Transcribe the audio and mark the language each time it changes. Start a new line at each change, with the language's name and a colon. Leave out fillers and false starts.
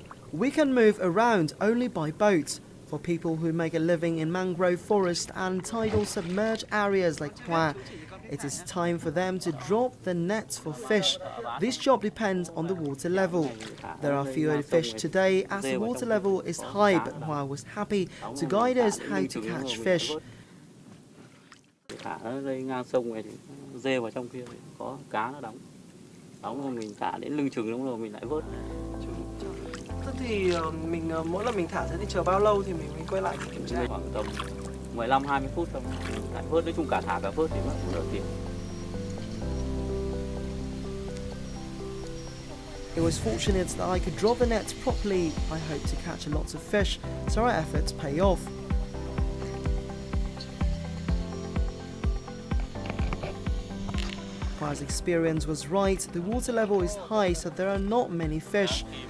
English: We can move around only by boat. For people who make a living in mangrove forest and tidal submerged areas like Hoa, it is time for them to drop the nets for fish. This job depends on the water level. There are fewer fish today as the water level is high, but Hoa was happy to guide us how to catch fish.
Vietnamese: Thả nó đây ngang sông này thì dê vào trong kia thì có cá nó đóng rồi mình thả đến lưng chừng đúng rồi mình lại vớt. Thế thì mỗi lần mình thả thế thì chờ bao lâu thì mình quay lại kiểm tra? Khoảng tầm 15-20 phút thôi. Lại vớt, nói chung cả thả cả vớt thì mất nửa tiếng.
English: It was fortunate that I could drop the net properly. I hope to catch a lot of fish, so our efforts pay off. Hoa's experience was right. The water level is high, so there are not many fish.